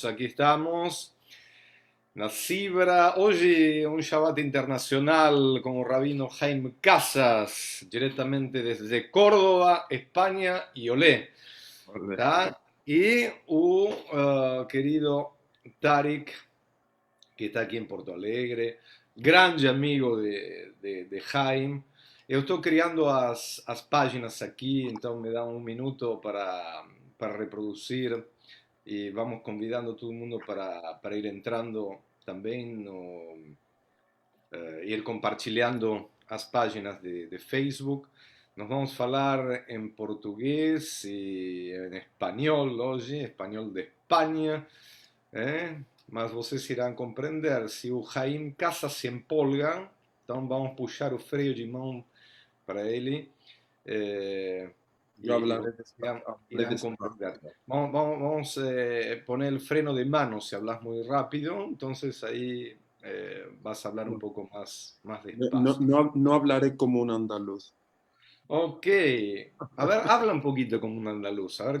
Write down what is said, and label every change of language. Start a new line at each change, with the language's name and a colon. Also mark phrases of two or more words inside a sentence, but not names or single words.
Spanish: Aquí estamos, la Cibra. Hoy un Shabbat internacional con el rabino Jaime Casas, directamente desde Córdoba, España y Olé. ¿Tá? Y querido Tarik, que está
Portuguese: aqui em Porto Alegre,
Spanish: grande amigo de Jaime. Eu estou criando as páginas aqui, então me dá um minuto para reproduzir e vamos convidando todo mundo para ir entrando também ir compartilhando as páginas de Facebook. Nos vamos a falar en portugués y en español hoy, español de España,
Portuguese: mas vocês irão compreender. Se o Jaime Casas se empolga, então vamos puxar o freio de mão para ele
Spanish: Yo
Portuguese: e
Spanish: hablaré, hablaré irán comprender. despacio. Vamos poner el freno de mano si hablas muy rápido, entonces ahí vas a hablar un poco más No, despacio. no, no hablaré como un andaluz. Ok, a ver, habla un poquito como un andaluz, a ver